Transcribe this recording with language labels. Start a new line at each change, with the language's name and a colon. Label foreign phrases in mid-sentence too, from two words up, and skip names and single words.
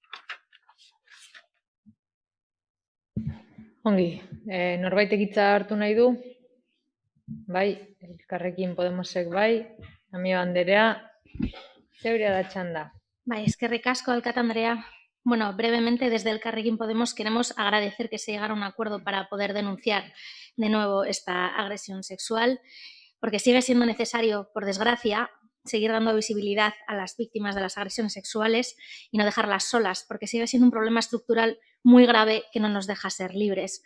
Basque: Ongi, norbaitek hitza hartu nahi du? Bai, Elkarrekin Podemosek bai, Amio Anderea, zeurea da txanda. Bai, eskerrik asko, alkate Andrea.
Spanish: Bueno, brevemente, desde Elkarrekin Podemos queremos agradecer que se llegara a un acuerdo para poder denunciar de nuevo esta agresión sexual, porque sigue siendo necesario, por desgracia, seguir dando visibilidad a las víctimas de las agresiones sexuales y no dejarlas solas, porque sigue siendo un problema estructural muy grave que no nos deja ser libres.